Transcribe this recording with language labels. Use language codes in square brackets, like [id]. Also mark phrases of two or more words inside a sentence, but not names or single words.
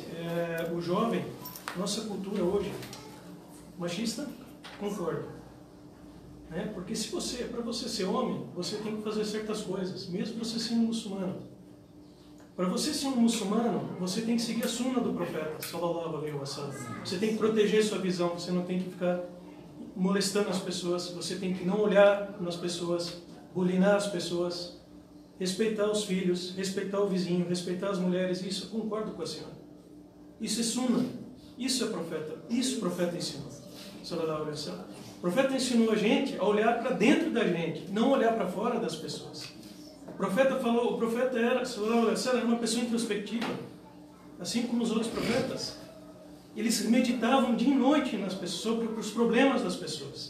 [pt] O jovem, nossa cultura hoje, machista, concordo. Né? Porque para você ser homem, você tem que fazer certas coisas, mesmo você sendo muçulmano. Para você ser um muçulmano, você tem que seguir a sunna do profeta, [ar] صلى الله عليه وسلم. [pt] Você tem que proteger sua visão, você não tem que ficar molestando as pessoas, você tem que não olhar nas pessoas, bulinar as pessoas, respeitar os filhos, respeitar o vizinho, respeitar as mulheres. Isso eu concordo com a senhora. Isso é sunna, isso é profeta, isso o profeta ensinou, [ar] صلى الله عليه وسلم. [pt] O profeta ensinou a gente a olhar para dentro da gente, não olhar para fora das pessoas. O profeta era uma pessoa introspectiva, assim como os outros profetas. Eles meditavam dia e noite nas pessoas, sobre os problemas das pessoas.